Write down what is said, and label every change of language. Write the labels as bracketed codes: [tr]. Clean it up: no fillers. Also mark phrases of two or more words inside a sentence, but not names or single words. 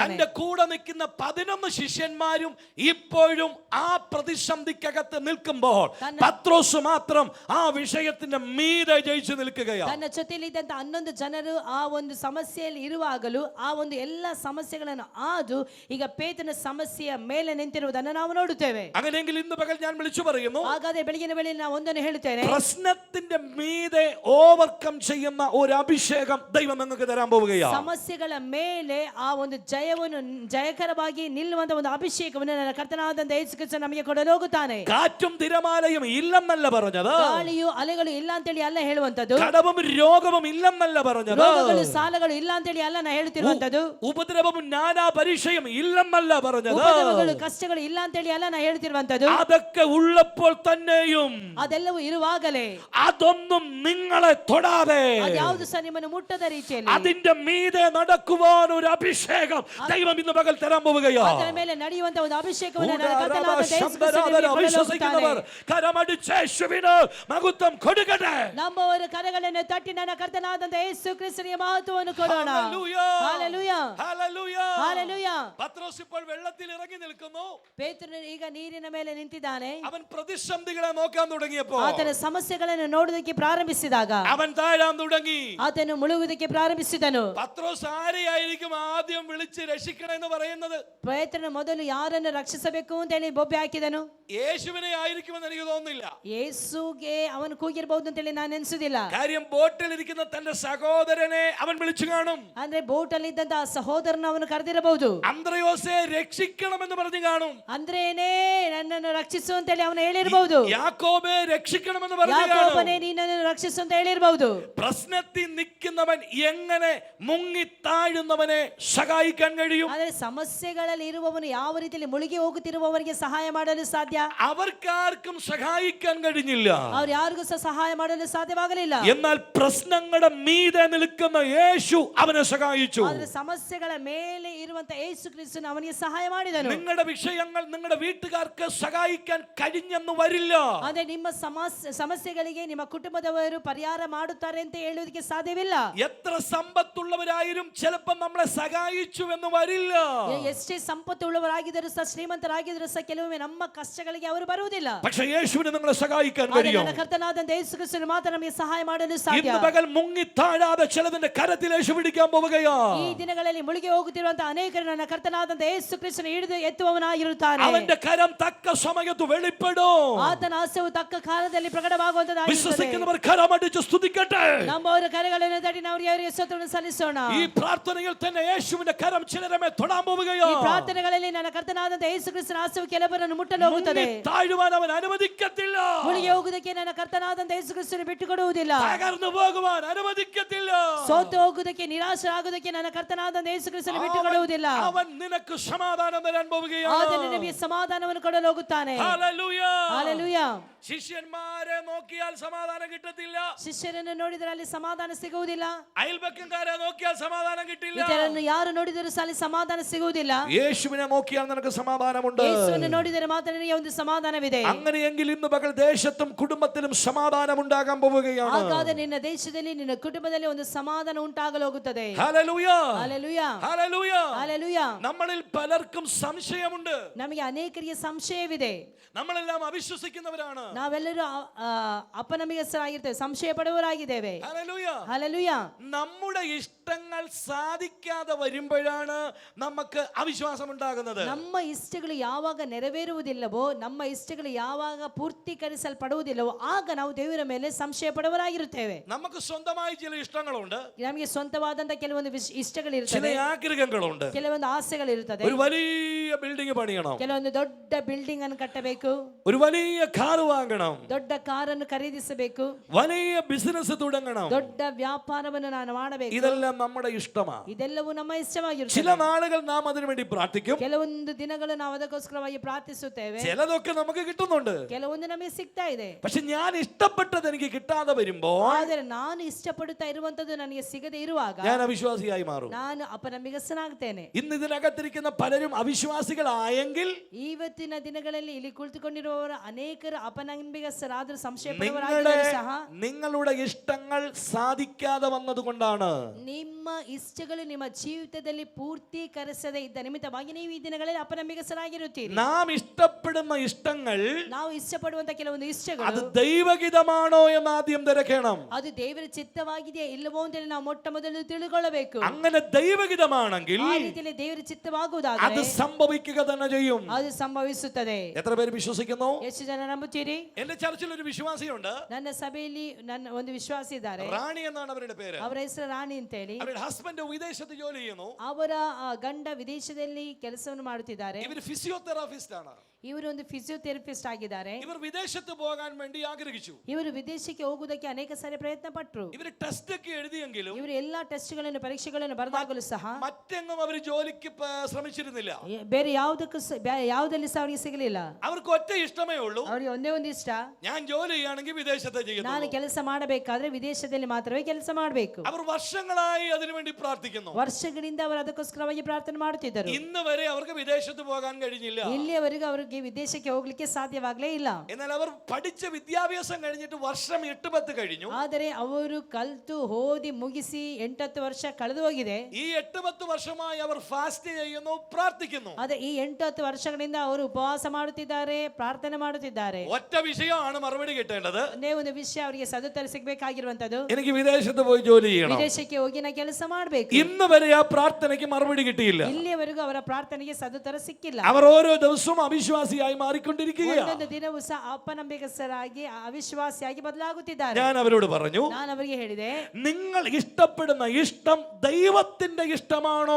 [ml] തന്റെ കൂടെ നിൽക്കുന്ന 11 ശിഷ്യന്മാരും ഇപ്പോഴും ആ പ്രതിസന്ധിക്കകത്ത് നിൽക്കുമ്പോൾ പത്രോസ് മാത്രം ആ വിഷയത്തിന്റെ മീതെ [kn] ತನ್ನ ಜೊತೆಯಲ್ಲಿದ್ದಂತ 11 ಜನರು ಆ ಒಂದು ಸಮಸ್ಯೆಯಲ್ಲಿ ಇರುವಾಗಲೂ ಆ ಒಂದು ಎಲ್ಲ ಸಮಸ್ಯೆಗಳನ್ನು ಆದು ಈಗ ಪೇತ್ರನ ಸಮಸ್ಯೆಯ ಮೇಲೆ ನಿಂತಿರುವುದನ್ನು ನಾವು ನೋಡುತ್ತೇವೆ. [ml] അങ്ങനെയെങ്കിൽ ഇന്ന് പകൽ ഞാൻ വിളിച്ചു പറയുന്നു, [kn] ಹಾಗಾದ್ರೆ ಬೆಳಗಿನ ವೇಳೆಯಲ್ಲಿ ನಾನು ಒಂದನ್ನು ಹೇಳುತ್ತೇನೆ, [ml] പ്രശ്നത്തിന്റെ മീതെ ഓവർകം ചെയ്യുന്ന ഒരു അഭിഷേകം ദൈവം നിങ്ങൾക്ക് തരാൻ പോവുകയാണ്. [kn] ಸಮಸ್ಯೆಗಳ ಮೇಲೆ ಆ ಒಂದು ಜಯವನ್ನು ಜಯಕರವಾಗಿ ನಿಲ್ಲುವಂತ ಒಂದು ಅಭಿಷೇಕವನ್ನು ನನ್ನ ಕರ್ತನಾದಂತ ಯೇಸು ಕ್ರಿಸ್ತನು ನಮಗೆ ಕೊಡಲು ಹೋಗುತ್ತಾನೆ. [ml] കാറ്റും തിരമാലയും ഇല്ലെന്നല്ല പറഞ്ഞത്, [kn] ಗಾಳಿಯು ಅಲೆಗಳು ಇಲ್ಲ ಅಂತ ಹೇಳಿ ಅಲ್ಲ ಹೇಳುವಂತದ್ದು, [ml] കടവും രോഗവും ഇല്ലെന്നല്ല പറഞ്ഞത്, [kn] ರೋಗಗಳು ಸಾಲಗಳು ಇಲ್ಲ ಅಂತ ಹೇಳಿ ಅಲ್ಲ ನಾ ಹೇಳ್ತಿರುವಂತದ್ದು, [ml] ഉപദ്രവവും നാനാ പരീക്ഷയും ഇല്ലെന്നല്ല പറഞ്ഞത്, [kn] ಉಪದ್ರವಗಳು ಕಷ್ಟಗಳು ಇಲ್ಲ ಅಂತ ಹೇಳಿ ಅಲ್ಲ ನಾ ಹೇಳ್ತಿರುವಂತದ್ದು, [ml] അതൊക്കെ ഉള്ളപ്പോൾ തന്നെയും [kn] ಅದೆಲ್ಲವೂ ಇರುವಾಗಲೇ [ml] അതൊന്നും നിങ്ങളെ തൊടാതെ [kn] ಅದ್ಯಾವುದು ಸಹ ನಿಮ್ಮನ್ನು ಮುಟ್ಟದ ರೀತಿಯಲ್ಲಿ [ml] അതിന്റെ മീതെ നടക്കുവാൻ ഒരു അഭിഷേകം ദൈവം ഇന്ന് പകൽ തരാൻ പോവുകയാണ്. [kn] ಅದರ ಮೇಲೆ ನಡೆಯುವಂತ ಒಂದು ಅಭಿಷೇಕವನ್ನು ನನ್ನ ಕರ್ತನಾದ ಯೇಸು ಕ್ರಿಸ್ತನು [ml] വിശ്വസിക്കുന്നവർ കരമടിച്ച് യേശുവിന് മഹത്വം കൊടുക്കട്ടെ. [kn] ನಂಬುವವರು ಕರಗಳನ್ನು ತಟ್ಟಿ ನನ್ನ ಕರ್ತನಾದಂತ ಯೇಸು ಕ್ರಿಸ್ತನಿಗೆ ಮಹತ್ವವನ್ನು ಕೊಡೋಣ. [ml] ഹല്ലേലൂയ, [kn] ಹಲ್ಲೆಲೂಯಾ, ಹಲ್ಲೆಲೂಯಾ. [ml] പത്രോസ് ഇപ്പോൾ വെള്ളത്തിൽ ഇറങ്ങി നിൽക്കുന്നു. [kn] ಪೇತ್ರನು ಈಗ ನೀರಿನ ಮೇಲೆ ನಿಂತಿದ್ದಾನೆ. [ml] അവൻ പ്രതിസന്ധികളെ നോക്കാൻ തുടങ്ങിയപ്പോൾ, [kn] ಆತನ ಸಮಸ್ಯೆಗಳನ್ನು ನೋಡುವುದಕ್ಕೆ ಪ್ರಾರಂಭಿಸಿದಾಗ [ml] അവൻ താഴാൻ തുടങ്ങി. [kn] ಆತನು ಮುಳುಗುವುದಕ್ಕೆ ಪ್ರಾರಂಭಿಸಿದನು. [ml] പത്രോസ് ആരെയായിരിക്കും ആദ്യം വിളിച്ച് രക്ഷിക്കണമെന്ന് പറയുന്നത്? [kn] ಪೇತ್ರನು ಮೊದಲು ಯಾರನ್ನು ರಕ್ಷಿಸಬೇಕು ಅಂತ ಹೇಳಿ ಬೊಬ್ಬೆ ಹಾಕಿದನು. [ml] യേശുവിനെ ആയിരിക്കുമെന്ന് എനിക്ക് തോന്നുന്നില്ല. [kn] ಯೇಸುಗೆ ಅವನು ಕೂಗಿರಬಹುದು ಅಂತ ಹೇಳಿ ನಾನು ಎನಿಸುವುದಿಲ್ಲ. [ml] കാര്യം ബോട്ടിൽ ഇരിക്കുന്ന തന്റെ സഹോദരനെ അവൻ വിളിച്ചു കാണും. [kn] ಅಂದ್ರೆ ಬೋಟ್ ಅಲ್ಲಿ ಇದ್ದಂತ ಸಹೋದರನ ಅವನು ಕರೆದಿರಬಹುದು. [ml] അന്ത്രയോസെ രക്ഷിക്കണമെന്ന് പറഞ്ഞു കാണും. [kn] ಅಂದ್ರೇನೇ ನನ್ನನ್ನು ರಕ್ಷಿಸು ಅಂತ ಹೇಳಿ ಅವನು ಹೇಳಿರಬಹುದು. [ml] യാക്കോബെ രക്ഷിക്കണമെന്ന് പറഞ്ഞു കാണും. [kn] ಯಾಕೋಬನೇ ನೀನನ್ನು ರಕ್ಷಿಸು ಅಂತ ಹೇಳಿರಬಹುದು. [ml] പ്രശ്നത്തിൽ നിൽക്കുന്നവൻ എങ്ങനെ മുങ്ങി താഴുന്നവനെ സഹായിക്കാൻ കഴിയും? [kn] ಆದರೆ ಸಮಸ್ಯೆಗಳಲ್ಲಿ ಇರುವವನು ಯಾವ ರೀತಿಯಲ್ಲಿ ಮುಳುಗಿ ಹೋಗುತ್ತಿರುವವರಿಗೆ ಸಹಾಯ ಮಾಡಲು ಸಾಧ್ಯ? [ml] അവർക്കാർക്കും സഹായിക്കാൻ കഴിഞ്ഞില്ല. [kn] ಅವ್ರು ಯಾರಿಗೂ ಸಹ ಸಹಾಯ ಮಾಡಲು ಸಾಧ್ಯವಾಗಲಿಲ್ಲ. [ml] എന്നാൽ പ്രശ്നങ്ങളുടെ മീതെ നിൽക്കുന്ന യേശു അവനെ സഹായിച്ചു. [kn] ಆದರೆ ಸಮಸ್ಯೆಗಳ ಮೇಲೆ ಇರುವಂತ ಯೇಸು ಕ್ರಿಸ್ತನು ಅವನಿಗೆ ಸಹಾಯ ಮಾಡಿದನು. [ml] നിങ്ങളുടെ വിഷയങ്ങൾ നിങ്ങളുടെ വീട്ടുകാർക്ക് സഹായിക്കാൻ കഴിഞ്ഞെന്ന് വരില്ല. [kn] ಅಂದ್ರೆ ನಿಮ್ಮ ಸಮಸ್ಯೆಗಳಿಗೆ ನಿಮ್ಮ ಕುಟುಂಬದವರು ಪರಿಹಾರ ಮಾಡುತ್ತಾರೆ ಅಂತ ಹೇಳುವುದಕ್ಕೆ ಸಾಧ್ಯವಿಲ್ಲ. [ml] എത്ര സമ്പത്തുള്ളവരായാലും ചിലപ്പോൾ നമ്മളെ സഹായിച്ചു എന്ന് വരില്ല. [kn] ಎಷ್ಟೇ ಸಂಪತ್ತುಳ್ಳವರಾಗಿದ್ದರೂ ಸಹ ಶ್ರೀಮಂತರಾಗಿದ್ದರೂ ಸಹ ಕೆಲವೊಮ್ಮೆ ನಮ್ಮ ಕಷ್ಟಗಳಿಗೆ ಅವರು ಬರುವುದಿಲ್ಲ. [ml] പക്ഷേ യേശുവിനെ നിങ്ങളെ സഹായിക്കാൻ കഴിയും. [kn] ಕರ್ತನಾದಂತ ಯೇಸು ಕ್ರಿಸ್ತನು ಮಾತ್ರ ನಮಗೆ ಸಹಾಯ ಮಾಡಲು ಸಾಧ್ಯ. [ml] ഇന്ന് പകൽ മുങ്ങി താഴാതെ ചിലതിന്റെ കരത്തിൽ യേശു പിടിക്കാൻ പോവുകയാ. [kn] ಈ ದಿನಗಳಲ್ಲಿ ಮುಳುಗಿ ಹೋಗುತ್ತಿರುವಂತಹ ಅನೇಕರು ನನ್ನ ಕರ್ತನಾದಂತ ಯೇಸು ಕ್ರಿಸ್ತನು ಹಿಡಿದು ಎತ್ತುವವನಾಗಿರುತ್ತಾನೆ. [ml] അവന്റെ കരം തക്ക സമയത്ത് വെളിപ്പെടും. [kn] ಆತನ ಹಸ್ತವು ತಕ್ಕ ಕಾಲದಲ್ಲಿ ಪ್ರಕಟವಾಗುವಂತದ್ದಾಗಿರುತ್ತದೆ. [ml] വിശ്വസിക്കുന്നവർ കരമടിച്ച് സ്തുതിക്കട്ടെ. [kn] ನಮ್ಮವರ ಕರಗಳನ್ನು ತಟ್ಟಿ ನಾವು ಅವರಿಗೆ ಸ್ತೋತ್ರವನ್ನು ಸಲ್ಲಿಸೋಣ. [ml] ഈ പ്രാർത്ഥനയിൽ തന്നെ യേശുവിന്റെ കരം ചിലരെ തൊടാൻ പോവുകയാ. [kn] ಈ ಪ್ರಾರ್ಥನೆಗಳಲ್ಲಿ ನನ್ನ ಕರ್ತನಾದಂತ ಯೇಸು ಕ್ರಿಸ್ತನ ಹಸ್ತವು ಕೆಲವರನ್ನು ಮುಟ್ಟಲು ಹೋಗುತ್ತದೆ. [ml] താഴുവാൻ അവൻ അനുവദിക്കത്തില്ല. [kn] ಮುಳುಗಿ ಹೋಗುವುದಕ್ಕೆ ನನ್ನ ಕರ್ತನಾದಂತ ಯೇಸು ಕ್ರಿಸ್ತನು ಬಿಟ್ಟುಕೊಡುವುದಿಲ್ಲ. ಬಿಡುವುದಿಲ್ಲ. [ml] തകർന്നു പോകുവാൻ അനുവദിക്കത്തില്ല. [kn] ಸೋತು ಹೋಗುವುದಕ್ಕೆ, ನಿರಾಶರಾಗುವುದಕ್ಕೆ ನನ್ನ ಕರ್ತನಾದ ಯೇಸು ಕ್ರಿಸ್ತನು ಬಿಟ್ಟುಕೊಡುವುದಿಲ್ಲ. [ml] അവൻ നിനക്ക് സമാധാനം തരാൻ പോവുകയാണ്. [kn] ಆತನು ನಿನಗೆ ಸಮಾಧಾನವನ್ನು ಕೊಡಲು ಹೋಗುತ್ತಾನೆ. [ml] ഹല്ലേലൂയ. [kn] ಹಲ್ಲೆಲೂಯಾ. [ml] ശിഷ്യന്മാരെ നോക്കിയാൽ സമാധാനം കിട്ടത്തില്ല. [kn] ಶಿಷ್ಯರನ್ನು ನೋಡಿದರೆ ಅಲ್ಲಿ ಸಮಾಧಾನ ಸಿಗುವುದಿಲ್ಲ. [ml] അയൽപക്കക്കാരെ നോക്കിയാൽ സമാധാനം കിട്ടില്ല. [kn] ಇತರರನ್ನು ಯಾರು ನೋಡಿದರೂ ಅಲ್ಲಿ ಸಮಾಧಾನ ಸಿಗುವುದಿಲ್ಲ. [ml] യേശുവിനെ നോക്കിയാൽ നിനക്ക് സമാധാനമുണ്ട്. [kn] ಯೇಸುವನ್ನು ನೋಡಿದರೆ ಮಾತ್ರ ನಿನಗೆ ಒಂದು ಸಮಾಧಾನವಿದೆ. [ml] അങ്ങനെയെങ്കിൽ ഇന്ന് പകൽ ദേശത്തും കുടുംബത്തിലും സമാധാനം ഉണ്ടാകാൻ പോവുകയാണ്. [kn] ಹಾಗಾದರೆ ನಿನ್ನ ದೇಶದಲ್ಲಿ, ನಿನ್ನ ಕುಟುಂಬದಲ್ಲಿ ಒಂದು ಸಮಾಧಾನ ಉಂಟಾಗಲು ಹೋಗುತ್ತದೆ. [ml] ഹല്ലേലൂയ. [kn] ಹಲ್ಲೆಲೂಯಾ. [ml] ഹല്ലേലൂയ. [kn] ಹಲ್ಲೆಲೂಯಾ. [ml] നമ്മളിൽ പലർക്കും സംശയമുണ്ട്. [kn] ನಮಗೆ ಅನೇಕರಿಗೆ ಸಂಶಯವಿದೆ. [ml] നമ്മളെല്ലാം അവിശ്വസിക്കുന്നവരാണ്. [kn] ನಾವೆಲ್ಲರೂ ಅಪನಂಬಿಕಸ್ಥರಾಗಿರ್ತೇವೆ, ಸಂಶಯ ಪಡುವವರಾಗಿದ್ದೇವೆ. [ml] ഹല്ലേലൂയ. [kn] ಹಲ್ಲೆಲೂಯಾ. [ml] നമ്മുടെ ഇഷ്ടങ്ങൾ സാധിക്കാതെ വരുമ്പോഴാണ് നമുക്ക് അവിശ്വാസം ഉണ്ടാകുന്നത്. [kn] ನಮ್ಮ ಇಷ್ಟಗಳು ಯಾವಾಗ ನೆರವೇರುವುದಿಲ್ಲವೋ, ನಮ್ಮ ಇಷ್ಟಗಳು ಯಾವಾಗ ಪೂರ್ತೀಕರಿಸಲ್ಪಡುವುದಿಲ್ಲವೋ, ಆಗ ನಾವು ದೇವರ ಮೇಲೆ ಸಂಶಯ ಪಡುವವರಾಗಿರುತ್ತೇವೆ. [ml] നമുക്ക് സ്വന്തമായി ചില ഇഷ്ടങ്ങളുണ്ട്. [kn] ನಮಗೆ ಸ್ವಂತವಾದಂತ ಕೆಲವೊಂದು [ml] ചില [kn] ಇಷ್ಟಗಳಿರುತ್ತವೆ, [ml] ആഗ്രഹങ്ങളുണ്ട്. [kn] ಕೆಲವೊಂದು ಆಸೆಗಳಿರುತ್ತದೆ. [ml] ഒരു വലിയ ബിൽഡിംഗ് പണിയണം, [kn] ಕೆಲವೊಂದು ದೊಡ್ಡ ಬಿಲ್ಡಿಂಗ್ ಅನ್ನು ಕಟ್ಟಬೇಕು, [ml] ഒരു വലിയ കാർ വാങ്ങണം, [kn] ದೊಡ್ಡ ಕಾರನ್ನು ಖರೀದಿಸಬೇಕು, [ml] വലിയ ബിസിനസ് തുടങ്ങണം. [kn] ದೊಡ್ಡ ವ್ಯಾಪಾರವನ್ನು ನಾನು ಮಾಡಬೇಕು. [ml] ഇതെല്ലാം നമ്മുടെ ഇഷ്ടമാണ്. [kn] ಇದೆಲ್ಲವೂ ನಮ್ಮ [ml] ചില [kn] ಇಷ್ಟವಾಗಿರುತ್ತದೆ. [ml] നാളുകൾ നാം അതിനു വേണ്ടി പ്രാർത്ഥിക്കും. [kn] ಕೆಲವೊಂದು ದಿನಗಳು ನಾವು ಅದಕ್ಕೋಸ್ಕರವಾಗಿ ಪ್ರಾರ್ಥಿಸುತ್ತೇವೆ. [ml] ചിലതൊക്കെ നമുക്ക് കിട്ടുന്നുണ്ട്. [kn] ಕೆಲವೊಂದು ನಮಗೆ ಸಿಗ್ತಾ ಇದೆ. [ml] പക്ഷെ ഞാൻ ഇഷ്ടപ്പെട്ടത് എനിക്ക് കിട്ടാതെ വരുമ്പോ [kn] ಆದರೆ ನಾನು ಇಷ್ಟಪಡುತ್ತಾ ಇರುವಂತದ್ದು ನನಗೆ ಸಿಗದೆ ಇರುವಾಗ [ml] ഞാൻ അവിശ്വാസിയായി മാറും. [kn] ನಾನು ಅಪನಂಬಿಕಸ್ಥನಾಗ್ತೇನೆ. [ml] ഇന്ന് ഇതിനകത്തിരിക്കുന്ന പലരും അവിശ്വാസികളായെങ്കിൽ [kn] ಇವತ್ತಿನ ದಿನಗಳಲ್ಲಿ ಇಲ್ಲಿ ಕುಳಿತುಕೊಂಡಿರುವವರ ಅನೇಕರು ಅಪನಂಬಿಕಸ್ಥರಾದರೂ ಸಂಶಯ [ml] നിങ്ങളുടെ [kn] ಪಡುವವರಾಗಿದ್ದರೂ ಸಹ [ml] നിങ്ങളുടെ ഇഷ്ടങ്ങൾ സാധിക്കാതെ വന്നതുകൊണ്ടാണ്. [kn] ನಿಮ್ಮ ಇಷ್ಟಗಳು ನಿಮ್ಮ ಜೀವಿತದಲ್ಲಿ ಪೂರ್ತೀಕರಿಸದೇ ಇದ್ದ ನಿಮಿತ್ತವಾಗಿ ನೀವು ಈ ದಿನಗಳಲ್ಲಿ ಅಪನಂಬಿಕಸ್ಥರಾಗಿರುತ್ತೀರಿ. [ml] നാം ഇഷ്ടപ്പെടുന്ന ഇഷ്ടങ്ങൾ [kn] ನಾವು ಇಷ್ಟಪಡುವಂತ ಕೆಲವೊಂದು [ml] അത് [kn] ಇಷ್ಟಗಳು [ml] ദൈവഹിതമാണോ എന്ന് ആദ്യം തിരക്കണം. [kn] ಅದು ದೇವರ ಚಿತ್ತವಾಗಿದೆಯಾ ಇಲ್ಲವೋ ಅಂತ ನಾವು ಮೊಟ್ಟ ಮೊದಲು ತಿಳ್ಕೊಳ್ಳಬೇಕು. [ml] അങ്ങനെ ദൈവഹിതമാണെങ്കിൽ [kn] ಆ ರೀತಿಯಲ್ಲಿ ದೇವರ [ml] അത് [kn] ಚಿತ್ತವಾಗುವುದಾದರೆ [ml] സംഭവിക്കുക തന്നെ ചെയ്യും. [kn] ಅದು ಸಂಭವಿಸುತ್ತದೆ. [ml] എത്ര പേര് വിശ്വസിക്കുന്നു? [kn] ಎಷ್ಟು ಜನ ನಂಬುತ್ತೀರಿ? [ml] എന്റെ ചർച്ചിൽ ഒരു വിശ്വാസിയുണ്ട്. [kn] ನನ್ನ ಸಭೆಯಲ್ಲಿ ನನ್ನ ಒಂದು ವಿಶ್ವಾಸಿ ಇದ್ದಾರೆ. [ml] റാണി എന്നാണ് അവരുടെ പേര്. [kn] ಅವರ ಹೆಸರು ರಾಣಿ ಅಂತ ಹೇಳಿ. [ml] അവരുടെ ഹസ്ബൻഡ് വിദേശത്ത് ജോലി ചെയ്യുന്നു. [kn] ಅವರ ಗಂಡ ವಿದೇಶದಲ್ಲಿ ಕೆಲಸವನ್ನು ಮಾಡುತ್ತಿದ್ದಾರೆ. [ml] ഇവർ ഫിസിയോതെറാപ്പിസ്റ്റ് ആണ്. [kn] ಇವರು ಒಂದು ಫಿಸಿಯೋಥೆರಪಿಸ್ಟ್ ಆಗಿದ್ದಾರೆ. [ml] ഇവർ വിദേശത്ത് പോകാൻ വേണ്ടി ആഗ്രഹിച്ചു. [kn] ಇವರು ವಿದೇಶಕ್ಕೆ ಹೋಗುವುದಕ್ಕೆ ಅನೇಕ ಸಾರಿ ಪ್ರಯತ್ನ ಪಟ್ಟರು. [ml] ഇവർ ടെസ്റ്റ് ഒക്കെ എഴുതിയെങ്കിലും [kn] ಇವರು ಎಲ್ಲಾ ಟೆಸ್ಟ್ಗಳನ್ನು ಪರೀಕ್ಷೆಗಳನ್ನು ಬರೆದಾಗಲೂ ಸಹ [ml] മറ്റെങ്ങും അവർ ജോലിക്ക് ശ്രമിച്ചിരുന്നില്ല. [kn] ಬೇರೆ ಯಾವುದಲ್ಲಿ ಸಹ ಅವರಿಗೆ ಸಿಗಲಿಲ್ಲ. [ml] അവർക്ക് ഒറ്റ ഇഷ്ടമേ ഉള്ളൂ. [kn] ಅವರಿಗೆ ಒಂದೇ ಒಂದು ಇಷ್ಟ, [ml] ഞാൻ ജോലി ചെയ്യുകയാണെങ്കിൽ വിദേശത്തെ [kn] ನಾನು [ml] ചെയ്യുന്നു. [kn] ಕೆಲಸ ಮಾಡಬೇಕಾದ್ರೆ ವಿದೇಶದಲ್ಲಿ ಮಾತ್ರವೇ ಕೆಲಸ ಮಾಡಬೇಕು. [ml] അവർ വർഷങ്ങളായി അതിനുവേണ്ടി പ്രാർത്ഥിക്കുന്നു. [kn] ವರ್ಷಗಳಿಂದ ಅವರು ಅದಕ್ಕೋಸ್ಕರವಾಗಿ ಪ್ರಾರ್ಥನೆ ಮಾಡುತ್ತಿದ್ದರು. [ml] ഇന്ന് വരെ അവർക്ക് വിദേശത്ത് പോകാൻ കഴിഞ്ഞില്ല. [kn] ಇಲ್ಲಿಯವರೆಗೂ ಅವರಿಗೆ ವಿದೇಶಕ್ಕೆ ಹೋಗ್ಲಿಕ್ಕೆ ಸಾಧ್ಯವಾಗಲೇ ಇಲ್ಲ. [ml] എന്നാൽ അവർ പഠിച്ച വിദ്യാഭ്യാസം കഴിഞ്ഞിട്ട് വർഷം 8-10 കഴിഞ്ഞു. [kn] ಆದರೆ ಅವರು ಕಲ್ತು ಓದಿ ಮುಗಿಸಿ 8-10 ವರ್ಷ ಕಳೆದು ಹೋಗಿದೆ. [ml] ഈ 8-10 വർഷമായി അവർ ഫാസ്റ്റ് ചെയ്യുന്നു, പ്രാർത്ഥിക്കുന്നു. [kn] ಅದೇ ಈ 8-10 ವರ್ಷಗಳಿಂದ ಅವರು ಉಪವಾಸ ಮಾಡುತ್ತಿದ್ದಾರೆ, ಪ್ರಾರ್ಥನೆ ಮಾಡುತ್ತಿದ್ದಾರೆ. [ml] ഒറ്റ വിഷയമാണ് മറുപടി കിട്ടേണ്ടത്. [kn] ಒಂದೇ ಒಂದು ವಿಷಯ ಅವರಿಗೆ ಸದುತ್ತರ ಸಿಗಬೇಕಾಗಿರುವಂತದ್ದು, [ml] എനിക്ക് വിദേശത്ത് പോയി ജോലി ചെയ്യണം. [kn] ವಿದೇಶಕ್ಕೆ ಹೋಗಿ ನಾ ಕೆಲಸ ಮಾಡಬೇಕು. [ml] ഇന്ന് വരെ ആ പ്രാർത്ഥനയ്ക്ക് മറുപടി കിട്ടിയില്ല. [kn] ಇಲ್ಲಿಯವರೆಗೂ ಅವರ ಪ್ರಾರ್ಥನೆಗೆ ಸದುತ್ತರ ಸಿಕ್ಕಿಲ್ಲ. [ml] അവർ ഓരോ ദിവസവും അവിശ്വാസിയായി മാറിക്കൊണ്ടിരിക്കുകയാണ്. [kn] ಒಂದೊಂದು ದಿನವೂ ಸಹ ಅಪನಂಬಿಕಸ್ಥರಾಗಿ ಅವಿಶ್ವಾಸಿಯಾಗಿ ಬದಲಾಗುತ್ತಿದ್ದಾರೆ. [ml] ഞാൻ അവരോട് പറഞ്ഞു, [kn] ನಾನು ಅವರಿಗೆ ಹೇಳಿದೆ, [ml] നിങ്ങൾ ഇഷ്ടപ്പെടുന്ന ഇഷ്ടം ദൈവത്തിന്റെ ഇഷ്ടമാണോ?